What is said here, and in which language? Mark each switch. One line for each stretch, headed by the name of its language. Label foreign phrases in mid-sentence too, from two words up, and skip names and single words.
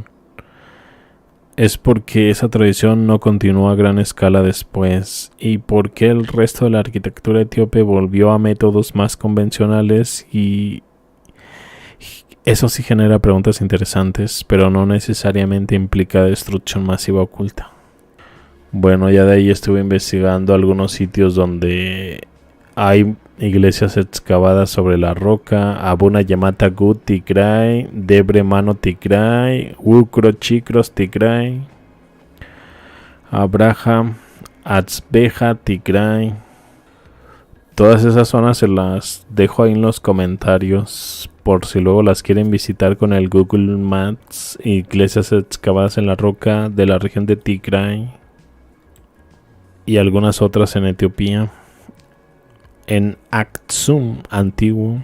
Spanish: Es porque esa tradición no continuó a gran escala después y porque el resto de la arquitectura etíope volvió a métodos más convencionales, y eso sí genera preguntas interesantes, pero no necesariamente implica destrucción masiva oculta. Bueno, ya de ahí estuve investigando algunos sitios donde hay iglesias excavadas sobre la roca: Abuna Yamata Gut Tigray, Debre Mano Tigray, Ukro Chikros Tigray, Abraham Atzbeja Tigray. Todas esas zonas se las dejo ahí en los comentarios por si luego las quieren visitar con el Google Maps. Iglesias excavadas en la roca de la región de Tigray y algunas otras en Etiopía, en Aksum antiguo.